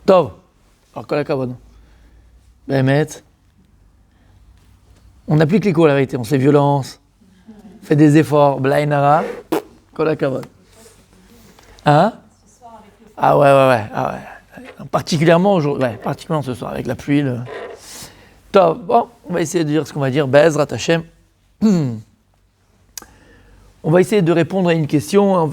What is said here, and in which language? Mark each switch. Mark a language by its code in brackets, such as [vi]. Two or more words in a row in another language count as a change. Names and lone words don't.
[fr] Tov. Alors, [he] כל הכבוד. [fr] Bémet. On applique les cours, la vérité. On se fait violence, on fait des efforts. Blainara. [he] כל הכבוד. [fr] Hein? Ah ouais. Ah ouais. Particulièrement aujourd'hui. Ouais, particulièrement ce soir, avec la pluie. Tov. Bon, on va essayer de dire ce qu'on va dire. [he] בעזרת השם. [fr] On va essayer de répondre à une question.